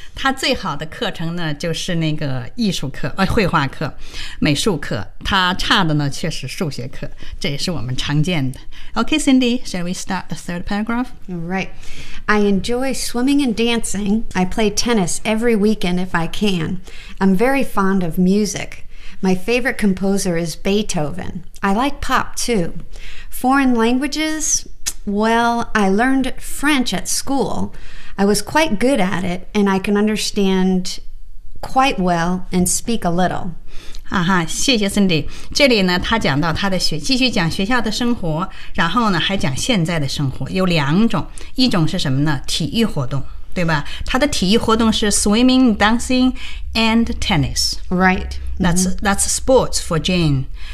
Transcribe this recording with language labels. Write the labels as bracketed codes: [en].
[zh] 他最好的课程呢，就是那个艺术课，绘画课、美术课。他差的呢，确实数学课，这也是我们常见的。 [en] Okay, Cindy, shall we start the third paragraph? Right. I enjoy swimming and dancing. I play tennis every weekend if I can. I'm very fond of music. My favorite composer is Beethoven. I like pop, too. Foreign languages? Well, I learned French at school. I was quite good at it, and I can understand quite well and speak a little. [zh] 啊哈，谢谢 Cindy。这里呢，他讲到他的学，继续讲学校的生活，然后呢，还讲现在的生活。有两种，一种是什么呢？体育活动，对吧？他的体育活动是 [en] swimming, dancing, and tennis. Right. That's sports for Jane.